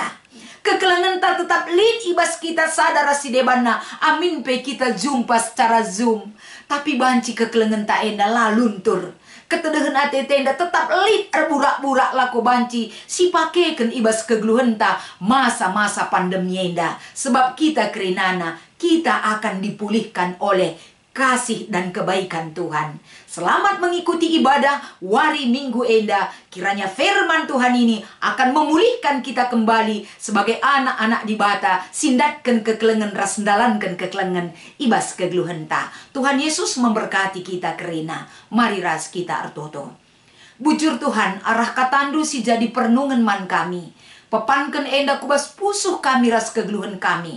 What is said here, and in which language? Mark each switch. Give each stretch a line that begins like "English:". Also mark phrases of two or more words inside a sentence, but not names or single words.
Batak Karo: Kekelengan tak tetap lid ibas kita sadar si debana. Amin pe kita jumpa secara Zoom. Tapi banci kekelengan tak enda la luntur. Ketedahan hati tenda tetap lid erburak-burak laku banci. Si pakeken ibas kegeluhan ta masa-masa pandemi enda. Sebab kita kerinana,
Indonesian: kita akan dipulihkan oleh kasih dan kebaikan Tuhan. Selamat mengikuti ibadah
Batak Karo: wari minggu enda.
Indonesian: Kiranya firman Tuhan ini akan memulihkan kita kembali sebagai anak-anak di bata.
Batak Karo: Sindatkan kekelengan, rasndalankan kekelengan, ibas kegeluhan ta.
Indonesian: Tuhan Yesus memberkati kita kerina.
Batak Karo: Mari ras kita artoto. Bujur Tuhan, arah katandu si jadi pernungan man kami. Pepankan enda kubas pusuh kami ras kegeluhan kami.